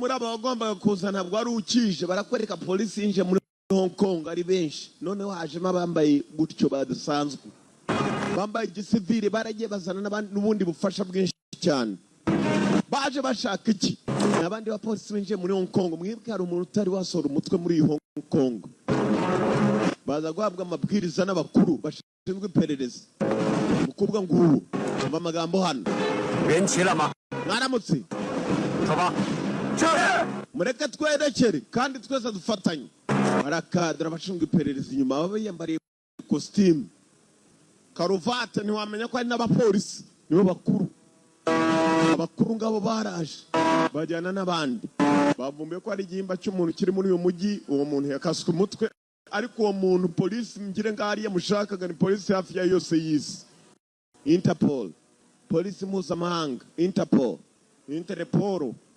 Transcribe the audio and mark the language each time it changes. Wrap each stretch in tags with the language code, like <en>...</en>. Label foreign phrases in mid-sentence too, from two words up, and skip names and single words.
<rw>muraba wagombaga kuza ntabwo wari ukije barakwereka polisi yinje muri Hong Kong ari benshi noneho hajemo abambaye gutyo badasanzwe bambaye igisivili baragiye bazana n'ubundi bufasha bwinshi cyane baje bashaka iki n'abandi bapolisi binjiye muri Hong Kong mwibwe hari umuntu utari wasohora umutwe muri Hong Kong baza guhabwa amabwiriza n'abakuru bashinzwe iperereza mukubwa ngubu umva amagambo hano</rw> <zh>人齐了吗？</zh> <rw>mwaramutse</rw> <zh>走吧。是。</zh> <rw>mureke twerekere kandi twese dufatanye barakadira abashinzwe iperereza inyuma baba yambariye costume karuvate ntiwamenya ko ari n'abapolisi nibo bakuru abakuru ngabo baraje bajyana n'abandi bavumbuye ko ari igihimba cy'umuntu kiri muri uyu mujyi uwo muntu yakaswe umutwe ariko uwo muntu polisi ngire ngari yamushakaga ni polisi hafi ya yose y'isi Interpol polisi mpuzamahanga Interpol Interpol</rw>